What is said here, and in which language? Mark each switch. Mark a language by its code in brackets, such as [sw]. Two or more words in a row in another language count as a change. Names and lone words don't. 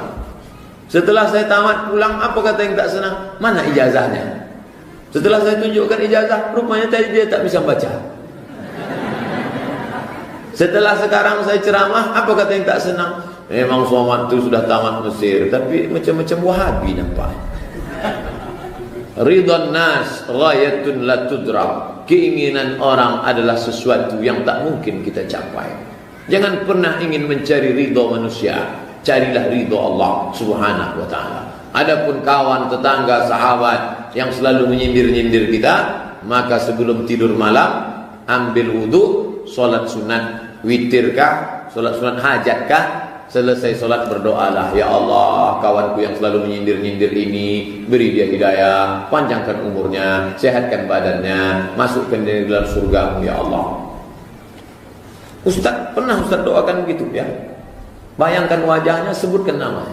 [id] Setelah saya tamat pulang, apa kata yang tak senang? Mana ijazahnya? Setelah saya tunjukkan ijazah, rupanya tadi dia tak bisa baca. Setelah sekarang saya ceramah, apa kata yang tak senang? Memang Somad itu sudah tamat Mesir, tapi macam-macam Wahabi nampak. [ar] رضا الناس غاية لا تدرك. [id] Keinginan orang adalah sesuatu yang tak mungkin kita capai. Jangan pernah ingin mencari ridha manusia, carilah ridha Allah [ar] سبحانه وتعالى. [id] Adapun kawan, tetangga, sahabat yang selalu menyindir-nyindir kita, maka sebelum tidur malam ambil wudu, sholat sunat witirkah, sholat sunat hajatkah, selesai sholat berdoalah, [ar] يا الله, [id] kawanku yang selalu menyindir-nyindir ini, beri dia hidayah, panjangkan umurnya, sehatkan badannya, masukkan dia dalam surgamu [ar] يا الله. [id] Ustaz, pernah Ustaz doakan begitu ya? Bayangkan wajahnya, sebutkan namanya.